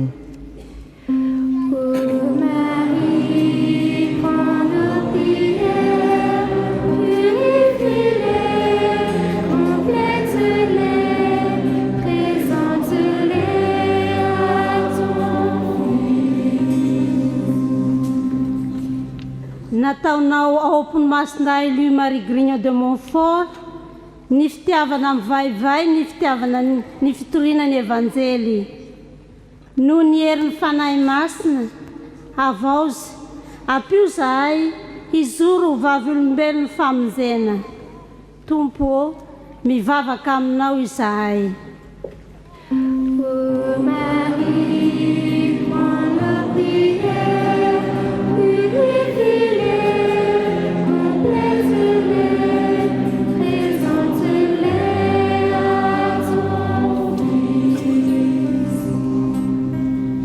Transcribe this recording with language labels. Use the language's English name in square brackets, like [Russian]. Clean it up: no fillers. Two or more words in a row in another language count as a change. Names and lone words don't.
[French] Ô Marie, prends nos prières, purifie-les, complète-les, présente-les à ton Fils. [Malagasy] Nataonao ao ampony-masina Louis Marie Grignon de Montfort, ny fitiavana amin'ny vaivay, ny fitiavana ny fitoriana ny evanjely. No ny herin'ny fanahy masina, avaozy, ampio zahay, hizoro ho vavy olombelona famonjena. Tompo, mivavaka aminao izahay. [French] Ô Marie, prends nos prières, purifie-les, complète-les, présente-les à ton Fils.